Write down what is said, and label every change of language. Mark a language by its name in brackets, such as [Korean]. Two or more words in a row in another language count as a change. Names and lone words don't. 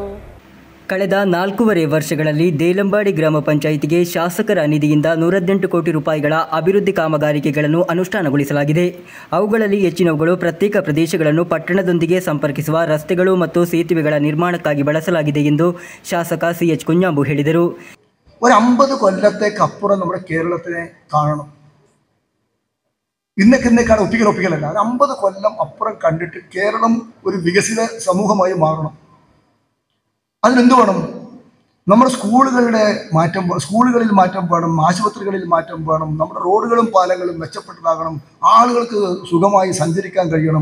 [Kannada] ಕಳೆದ 4.5 ವರ್ಷಗಳಲ್ಲಿ ದೇಲಂಬಾಡಿ ಗ್ರಾಮ ಪಂಚಾಯಿತಿಗೆ ಶಾಸಕರ ನಿಧಿಯಿಂದ 118 ಕೋಟಿ ರೂಪಾಯಿಗಳ ಅಭಿವೃದ್ಧಿ ಕಾಮಗಾರಿಕೆಗಳನ್ನು ಅನುಷ್ಠಾನಗೊಳಿಸಲಾಗಿದೆ. ಅವುಗಳಲ್ಲಿ ಹೆಚ್ಚಿನವುಗಳು ಪ್ರತ್ಯೇಕ ಪ್ರದೇಶಗಳನ್ನು ಪಟ್ಟಣದೊಂದಿಗೆ ಸಂಪರ್ಕಿಸುವ ರಸ್ತೆಗಳು ಮತ್ತು ಸೇತುವೆಗಳ ನಿರ್ಮಾಣಕ್ಕಾಗಿ ಬಳಸಲಾಗಿದೆ ಎಂದು ಶಾಸಕ ಸಿಎಚ್ ಕುಂಜಂಬು ಹೇಳಿದರು. [Malayalam] ഒരു 50 കൊല്ലത്തേക്കപ്പുറം നമ്മുടെ കേരളത്തിനെ കാണണം. ഇന്നേക്കാണ് ഒപ്പിക്കലല്ല. ഒരു 50 കൊല്ലം അപ്പുറം കണ്ടിട്ട് കേരളം ഒരു വികസിത സമൂഹമായി മാറണം. അതിനെന്ത് വേണം? നമ്മുടെ സ്കൂളുകളിൽ മാറ്റം വേണം, ആശുപത്രികളിൽ മാറ്റം വേണം, നമ്മുടെ റോഡുകളും പാലങ്ങളും മെച്ചപ്പെട്ടതാകണം, ആളുകൾക്ക് സുഖമായി സഞ്ചരിക്കാൻ കഴിയണം.